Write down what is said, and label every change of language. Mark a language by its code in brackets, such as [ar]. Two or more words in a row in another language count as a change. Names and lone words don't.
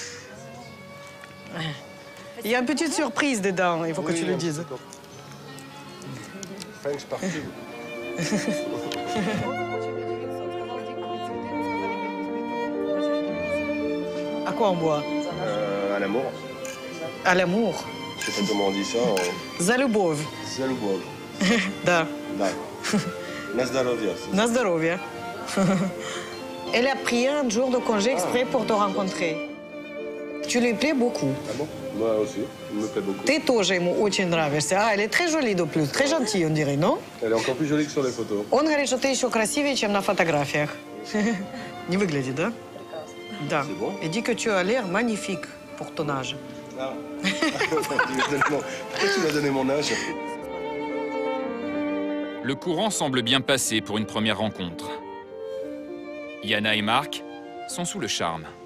[fr] Il y a une petite surprise dedans, il faut que tu le dises. French partout. À quoi on boit? À l'amour. À l'amour. Je sais pas comment on dit ça. [ru] За любовь. За любовь. Да. Да. На здоровье. На здоровье. [fr] Elle a pris un jour de congé exprès pour te rencontrer. Tu lui plais beaucoup. Ah bon? Moi aussi, il me plaît beaucoup. [ru] Ты тоже ему очень нравишься. [fr] Ah, elle est très jolie de plus, très gentille, on dirait, non? Elle est encore plus jolie que sur les photos. [ru] Он говорит, что ты еще красивее, чем на фотографиях. Не выглядит, да? Да. [fr] C'est bon? Et dit que tu as l'air magnifique pour ton âge. Ah. Pourquoi tu m'as donné mon âge? Le courant semble bien passer pour une première rencontre. Yana et Marc sont sous le charme.